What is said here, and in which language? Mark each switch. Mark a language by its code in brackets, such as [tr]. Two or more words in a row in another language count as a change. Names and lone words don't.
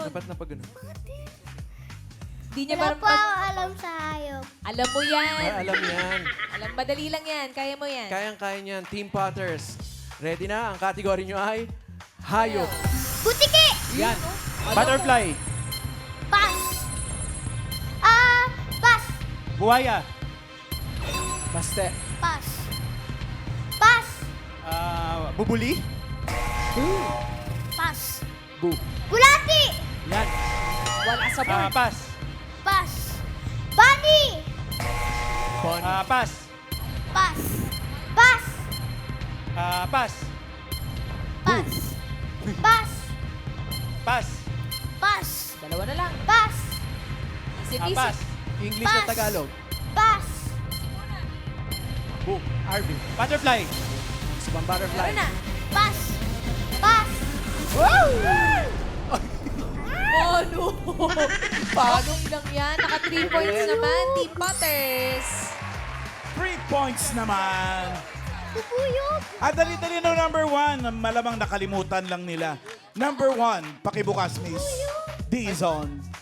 [tl] Dapat na pag ganun. Di niya Wala ba... po ako alam sa hayop. Alam mo yan. Ay, alam yan. Alam, madali lang yan. Kaya mo yan. Kayang-kaya niyan. Team Potters. Ready na? Ang kategory nyo ay hayop. Butiki! Yan. Butterfly. Pass! Pass! Buhaya. Baste. Pass! Pass! Bubuli. Pass! Bu. Bulati! Yan. Wala sa board. Pass. Pass! Bunny! Bon. Pass. Pass! Pass! Pass. Pass! Pass! Pass. Pass! Dalawa na lang. Pass! Isip-isip. Pass. English at Tagalog. Pass! Bu. Arvin. Butterfly. Si Pang Butterfly. Ano na? Pass! Pass! [en] Oh, no. [tl] Paano lang yan? Naka 3 points naman. Team Potters. 3 points naman. Bubuyog! Dali-dali no number 1. Malamang nakalimutan lang nila. Number 1, pakibukas, Miss Dizon.